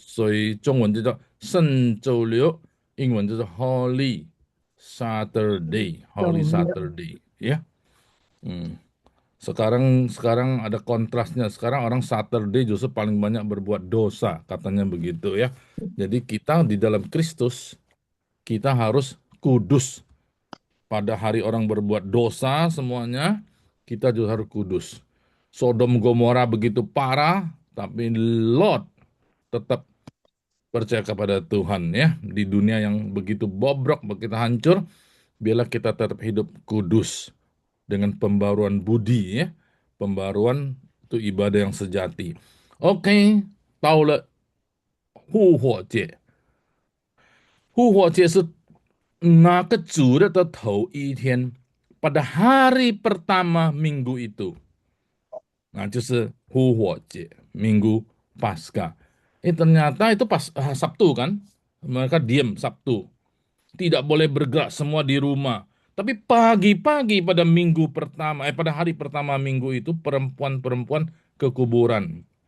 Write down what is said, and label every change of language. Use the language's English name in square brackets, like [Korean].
[Chinese] 所以中文就叫圣周六，英文就是 [English] Holy Saturday, Holy Saturday, [Chinese] ya. [Indonesian] Sekarang ada kontrasnya. Sekarang orang Saturday justru paling banyak berbuat dosa, katanya begitu ya. Jadi kita di dalam Kristus, kita harus kudus. Pada hari orang berbuat dosa semuanya, kita juga harus kudus. Sodom Gomora begitu parah, tapi Lot tetap percaya kepada Tuhan ya. Di dunia yang begitu bobrok, begitu hancur, biarlah kita tetap hidup kudus dengan pembaruan budi ya. Pembaruan itu ibadah yang sejati. Oke, [Chinese] 到了复活节。复活节是那个主日的头一天， [Indonesian] pada hari pertama minggu itu. [Chinese] Nah, 就是复活节, Minggu Paskah. [Indonesian] Ternyata itu pas Sabtu kan? Mereka diam Sabtu. Tidak boleh bergerak, semua di rumah. Tapi pagi-pagi pada minggu pertama, pada hari pertama minggu itu perempuan-perempuan ke kuburan.